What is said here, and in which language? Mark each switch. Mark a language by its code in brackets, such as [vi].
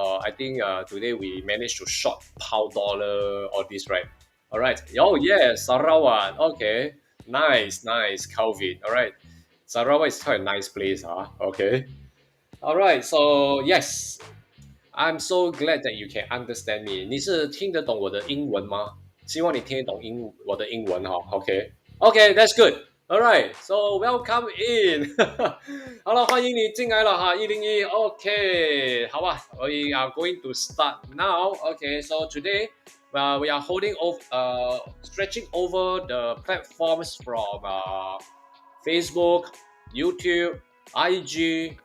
[en] I think today we managed to short pound dollar. All this, right? All right. Oh yeah. Sarawak. Okay. Nice. Nice. Calvin. All right. Sarawak is quite a nice place. Okay. All right. So yes. I'm so glad that you can understand me. [zh] 你是听得懂我的英文吗？希望你听得懂我的英文哈。 [en] OK，OK，that's good. Alright, so welcome in [zh] 。 好了，欢迎你进来了哈，101。 [en] OK， 好吧 ，we are going to start now. Okay, so today we are holding over, stretching over the platforms from Facebook, YouTube, IG.